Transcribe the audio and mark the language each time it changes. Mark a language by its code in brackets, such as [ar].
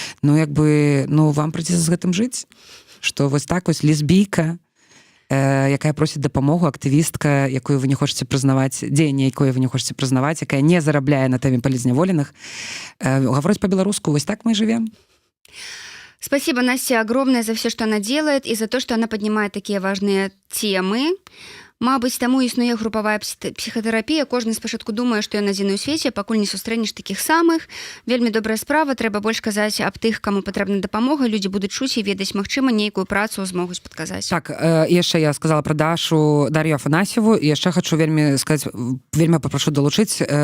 [be] Ну, як бы, ну, вам прыйдзецца з гэтым жыць, што вось так вось лесбійка, якая просіць дапамогу, актывістка, якую вы не хочаце прызнаваць, дзеянне, якое вы не хочаце прызнаваць, якая не зарабляе на тэме палізняволеных, гаворыць па-беларуску, вось [ru] так мы живем. Спасибо, Настя, огромное за все, что она делает, и за то, что она поднимает такие важные темы. [be] Мабыць, таму існуе групавая псіхатэрапія. Кожны спачатку думае, што ён адзіны ў свеце, пакуль не сустрэнеш такіх самых. Вельмі добрая справа, трэба больш казаць аб тых, каму патрэбна дапамога. Людзі будуць чуць і ведаць, магчыма, нейкую працу змогуць падказаць. Так, яшчэ я сказала пра Дар'ю Афанасьеву, і яшчэ хочу вельмі сказаць, вельмі папрошу далучыць.